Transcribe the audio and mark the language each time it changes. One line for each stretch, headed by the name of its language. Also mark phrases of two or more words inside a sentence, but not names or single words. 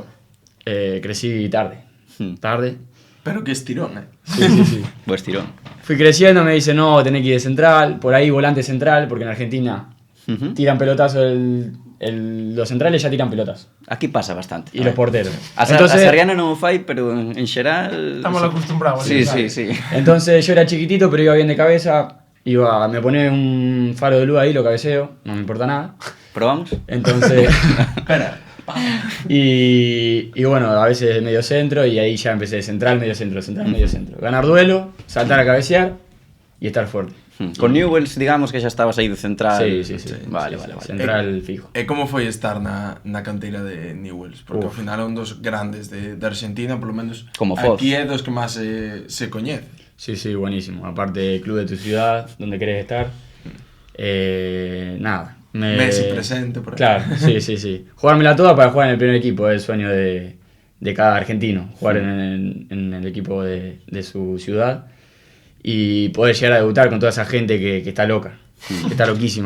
Spanish: Crecí tarde. Tarde. Pero que estirón, Sí, sí, sí.
Galician: Bo estirón.
Spanish: Fui creciendo, me dice, no, tenés que ir de central, por ahí volante central, porque en Argentina Ujú. tiran pelotazos, los centrales ya tiran pelotas. Aquí pasa bastante. Y los porteros.
Galician: A Sarriana non o fai, pero en xeral...
Spanish: Estamos acostumbrados. Sí, ¿sabes? sí, sí. Entonces yo era chiquitito, pero iba bien de cabeza. Me ponía un faro de luz ahí, lo cabeceo, no me importa nada. Probamos? Entonces, Espera. y bueno, a veces medio centro, y ahí ya empecé central, medio centro, medio centro. Ganar duelo, saltar a cabecear y estar fuerte. Con Newells,
Galician: digamos que xa estabas aí de central.
Spanish: Sí, sí, sí. Vale, Sí, vale, sí, vale. Central fijo.
Galician: E como foi estar na canteira de Newells? Porque ao final é un dos grandes de Argentina, polo menos Como Foz. aquí é dos que máis se coñece.
Spanish: Sí, sí, buenísimo. Aparte, club de tu ciudad, donde querés estar. Nada. Messi presente, por Claro, sí, sí, sí. Jugármela toda para jugar en el primer equipo, es el sueño de cada argentino. Jugar en el equipo de su ciudad y poder llegar a debutar con toda esa gente que está loca, que está loquísima.